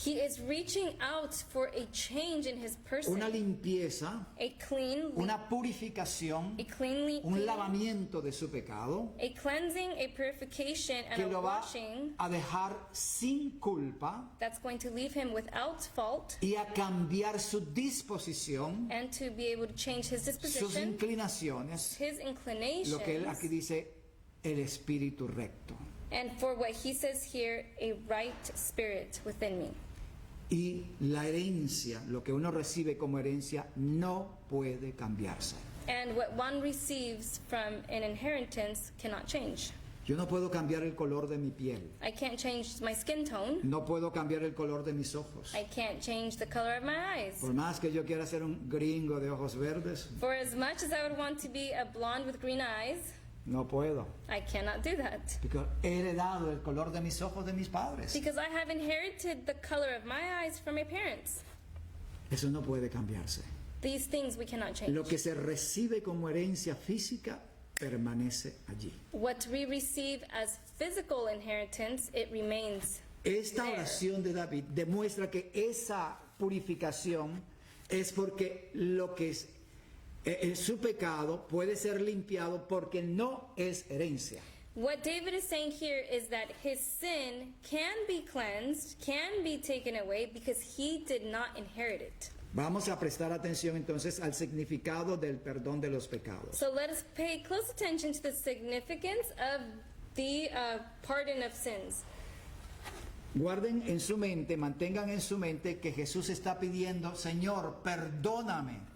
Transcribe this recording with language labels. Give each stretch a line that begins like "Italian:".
English: He is reaching out for a change in his person,
Spanish: una limpieza,
English: a clean,
Spanish: una purificación,
English: a cleanly,
Spanish: un lavamiento de su pecado
English: a cleansing, a purification,
Spanish: que
English: and a
Spanish: lo va
English: washing
Spanish: a dejar sin culpa
English: that's going to leave him without fault
Spanish: y a cambiar su disposición,
English: and to be able to change his
Spanish: sus
English: disposition,
Spanish: inclinaciones,
English: his
Spanish: lo que él
English: inclinations,
Spanish: aquí dice, el espíritu recto.
English: and for what he says here, a right spirit within me.
Spanish: Y la herencia, lo que uno recibe como herencia, no puede cambiarse.
English: And what one receives from an inheritance cannot change.
Spanish: Yo no puedo cambiar el color de mi piel,
English: I can't change my skin tone.
Spanish: no puedo cambiar el color de mis ojos.
English: I can't change the color of my eyes.
Spanish: Por más que yo quiera ser un gringo de ojos verdes,
English: For as much as I would want to be a blonde with green eyes,
Spanish: no puedo.
English: I cannot do that.
Spanish: Porque he heredado el color de mis ojos de mis padres.
English: Because I have inherited the color of my eyes from my parents.
Spanish: Eso no puede cambiarse.
English: These things we cannot change.
Spanish: Lo que se recibe como herencia física permanece allí.
English: What we receive as physical inheritance, it remains.
Spanish: Esta
English: there.
Spanish: oración de David demuestra que esa purificación es porque lo que es su pecado puede ser limpiado porque no es herencia.
English: What David is saying here is that his sin can be cleansed, can be taken away because he did not inherit it.
Spanish: Vamos a prestar atención entonces al significado del perdón de los pecados.
English: So let us pay close attention to the significance of the pardon of sins.
Spanish: Guarden en su mente, mantengan en su mente que Jesús está pidiendo, Señor, perdóname.